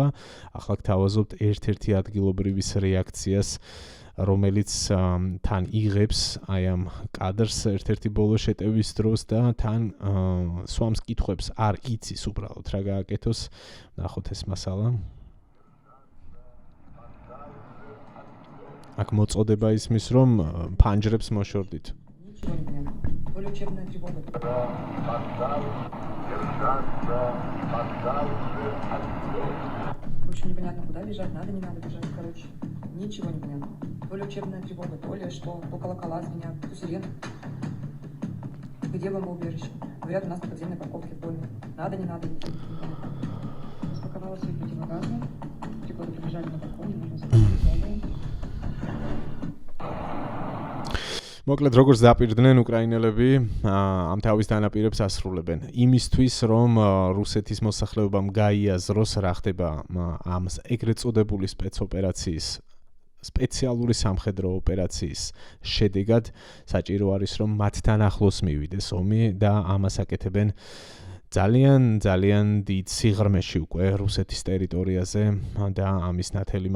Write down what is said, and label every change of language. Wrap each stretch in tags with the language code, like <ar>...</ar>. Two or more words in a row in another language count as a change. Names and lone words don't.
<ka>ახლა გთავაზობთ ერთ-ერთი ადგილობრივის რეაქციას, რომელიც თან იღებს აი ამ კადრს ერთ-ერთი ბოლო შეტევის დროს და თან სვამს კითხვებს, არ იცის უბრალოდ რა გააკეთოს. ნახოთ ეს მასალა. აქ მოწოდება ისმის, რომ ფანჯრებს მოშორდით.</ka> <ru>Очень непонятно, куда бежать, надо, не надо бежать, короче. Ничего не понятно. То ли учебная тревога, то ли что, то колокола звенят, то сирена. Где бомбоубежище? Говорят, у нас на подземной парковке в доме. Надо, не надо. Распаковала свои противогазы. 3 года прибежали на балкон, нужно забыть.</ru> <ka>მოკლედ როგორც დაპირდნენ უკრაინელები ამ თავის დანაპირებს ასრულებენ იმისთვის რომ რუსეთის მოსახლეობამ გაიაზროს რა ხდება ამ ეგრეთ წოდებული სპეცოპერაციის სპეციალური სამხედრო ოპერაციის შედეგად საჭირო არის რომ მათთან ახლოს მივიდეს ომი და ამას აკეთებენ ძალიან დიდ სიღრმეში უკვე რუსეთის ტერიტორიაზე და ამის ნათელი</ka>